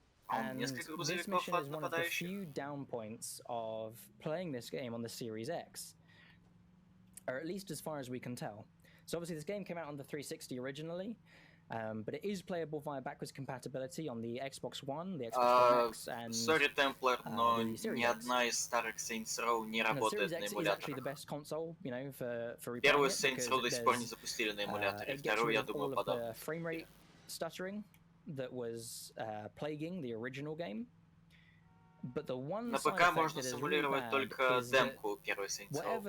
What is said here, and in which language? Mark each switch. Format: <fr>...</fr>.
<en>And this mission is one of the few down points of playing this game on the Series X. Or at least as far as we can tell. So obviously this game came out on the 360 originally, but it is playable via backwards compatibility on the Xbox One, the Xbox One X, and</en> <ru>Sorry, Templar, но ни одна из старых Saints Row не работает на эмуляторах.</ru> <en>Actually the best console, you know, for</en> <ru>Первую Saints Row до сих пор не запустили на эмуляторе, вторую, я думаю, подам.</ru> <en>Frame rate stuttering that was plaguing the original game. But the one</en> <ru>на ПК можно симулировать только демку первой Saints Row.</ru>